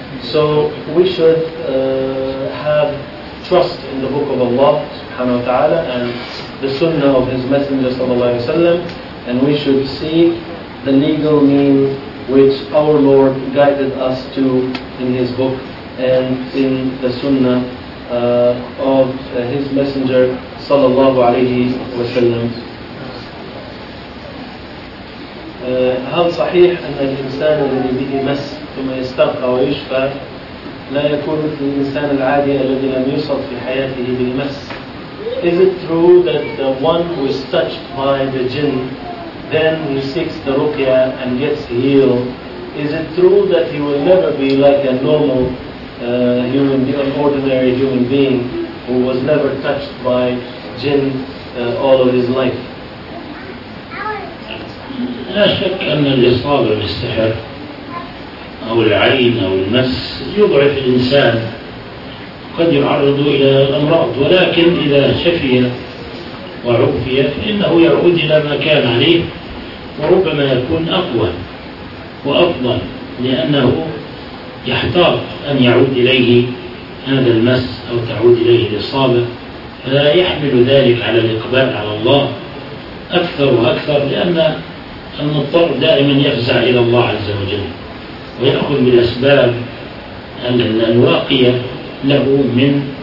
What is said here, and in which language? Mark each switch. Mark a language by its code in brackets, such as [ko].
[en] So we should have trust in the Book of Allah subhanahu wa ta'ala and the Sunnah of His Messenger sallallahu alayhi wa sallam, and we should seek the legal means which our Lord guided us to in His Book and in the Sunnah of His Messenger sallallahu alayhi wa sallam. [ar] هل صحيح أن الإنسان الذي به مس ثم يسترقى ويشفى لا يكون مثل الإنسان العادي الذي لم يصب في حياته بالمس؟ [en] Is it true that the one who is touched by the jinn then he seeks the ruqya and gets healed? Is it true that he will never be like a normal human, an ordinary human being who was never touched by jinn all of his life? [ar] لا شك أن الإصابة بالسحر أو العين أو المس يضعف الإنسان، قد يعرض إلى الأمراض، ولكن إذا شفي وعفي فإنه يعود إلى ما كان عليه، وربما يكون أقوى وأفضل، لأنه يحتاط أن يعود إليه هذا المس أو تعود إليه الإصابة، فلا يحمل ذلك على الإقبال على الله أكثر وأكثر، لأن المضطر دائما يفزع إلى الله عز وجل ويأخذ بالأسباب الواقية له من